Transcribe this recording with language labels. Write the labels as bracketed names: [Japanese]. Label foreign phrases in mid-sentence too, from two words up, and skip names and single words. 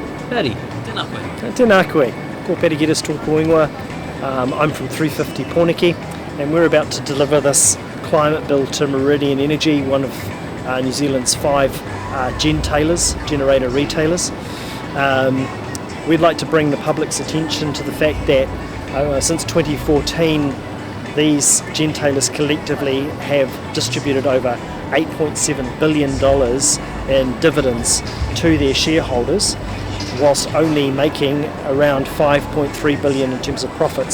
[Māori] Paddy, tēnā koe. Tēnā koe. Ko Paddy Geddes tōku ingoa. [English] I'm from 350 Pōneke, and we're about to deliver this climate bill to Meridian Energy, one of New Zealand's 5 gentailers, generator retailers. We'd like to bring the public's attention to the fact that since 2014 these gentailers collectively have distributed over $8.7 billion in dividends to their shareholders, whilst only making around $5.3 billion in terms of profits.